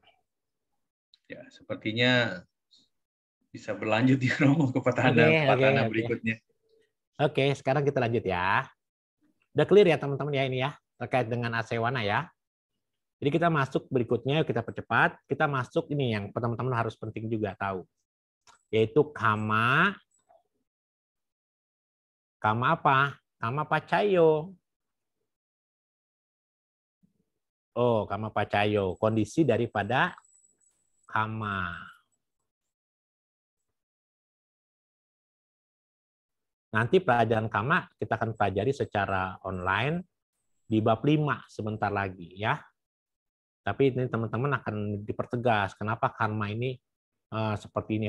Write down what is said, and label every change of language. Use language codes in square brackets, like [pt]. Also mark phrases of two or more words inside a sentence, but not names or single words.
[id] Ya, sepertinya bisa berlanjut ya Romo ke Patana berikutnya. Oke, sekarang kita lanjut ya. Udah clear ya teman-teman ya ini ya, terkait dengan Asewana ya. Jadi kita masuk berikutnya, kita percepat. Kita masuk ini yang teman-teman harus penting juga tahu. Yaitu kama. Kama apa? [pi] Kama pacayo. Oh, kama pacayo. [id] Kondisi daripada kama. Nanti pelajaran kama kita akan pelajari secara online di bab 5 sebentar lagi ya. Tapi ini teman-teman akan dipertegas kenapa karma ini seperti ini.